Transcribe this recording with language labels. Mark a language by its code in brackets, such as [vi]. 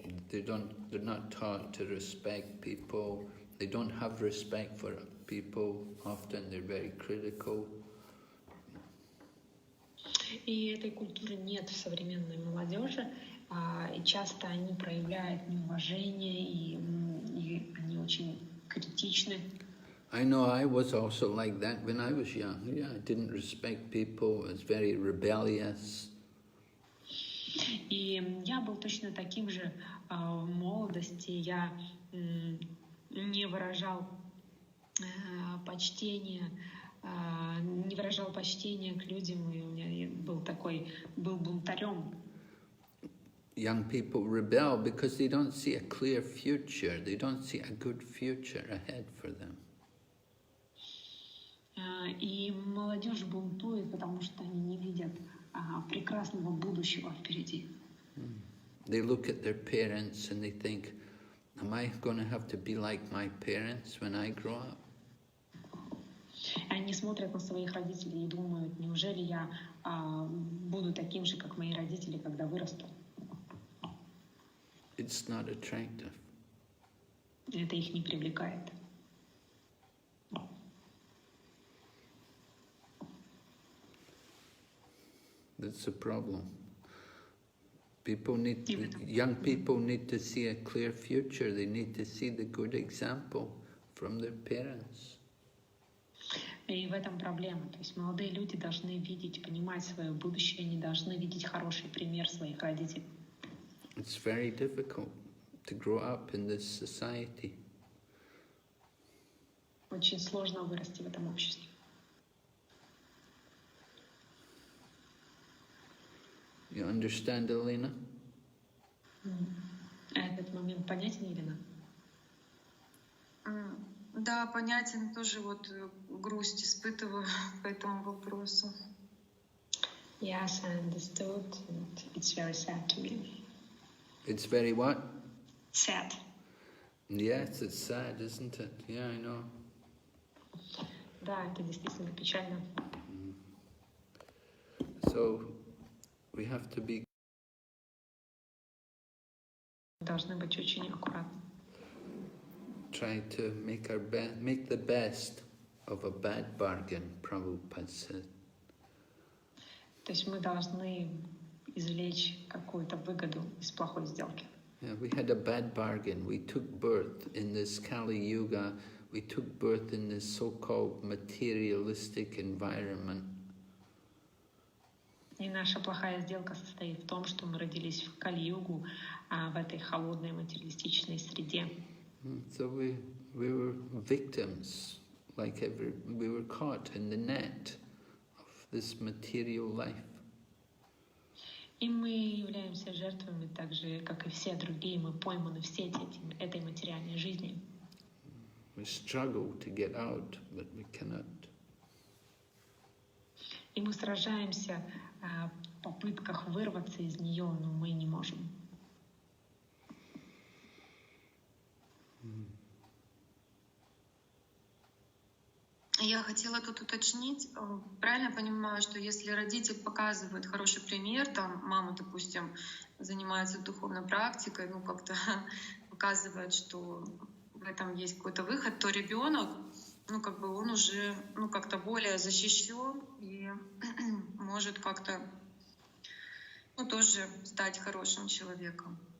[en] They're not taught to respect people. They don't have respect for people. Often they're very critical. [ru] И этой культуры нет в современной молодежи, и часто они проявляют неуважение, и они очень критичны. [en] I know I was also like that when I was young. Yeah, I didn't respect people. I was very rebellious. [ru] И я был точно таким же в молодости. Я не выражал почтения к людям. И у меня был бунтарем. [en] Young people rebel because they don't see a clear future. They don't see a good future ahead for them. [ru] И молодежь бунтует, потому что они не видят прекрасного будущего впереди. [en] They look at their parents and they think, am I going to have to be like my parents when I grow up? [ru] Они смотрят на своих родителей и думают, неужели я буду таким же, как мои родители, когда вырасту? [en] It's not attractive. [ru] Это их не привлекает. [en] That's the problem. Young people need to see a clear future. They need to see the good example from their parents. [ru] И в этом проблема. То есть молодые люди должны видеть, понимать свое будущее, они должны видеть хороший пример своих родителей. [en] It's very difficult to grow up in this society. [ru] Очень сложно вырасти в этом обществе. [en] You understand, Elena? [ru] Этот момент понятен, Елена? Да, понятен. Тоже вот грусть испытываю по этому вопросу. [en] Yes, I understood. And it's very sad to me. It's very what? Sad. Yes, it's sad, isn't it? Yeah, I know. [ru] Да, это действительно печально. [en] So we have to be. [ru] Должны быть очень аккуратны. [en] Try to make the best of a bad bargain, Prabhupada said. [ru] То есть мы должны извлечь какую-то выгоду из плохой сделки. [en] Yeah, we had a bad bargain. We took birth in this Kali Yuga. We took birth in this so-called materialistic environment. [ru] И наша плохая сделка состоит в том, что мы родились в Кали-югу, в этой холодной материалистичной среде. [en] So we were victims, we were caught in the net of this material life. [ru] И мы являемся жертвами так же, как и все другие. Мы пойманы в сеть этой материальной жизни. [en] We struggle to get out, but we cannot. [ru] И мы сражаемся в попытках вырваться из нее, но мы не можем. Я хотела тут уточнить, правильно понимаю, что если родитель показывает хороший пример, там мама, допустим, занимается духовной практикой, как-то показывает, что в этом есть какой-то выход, то ребенок, он уже, как-то более защищен и может как-то, тоже стать хорошим человеком.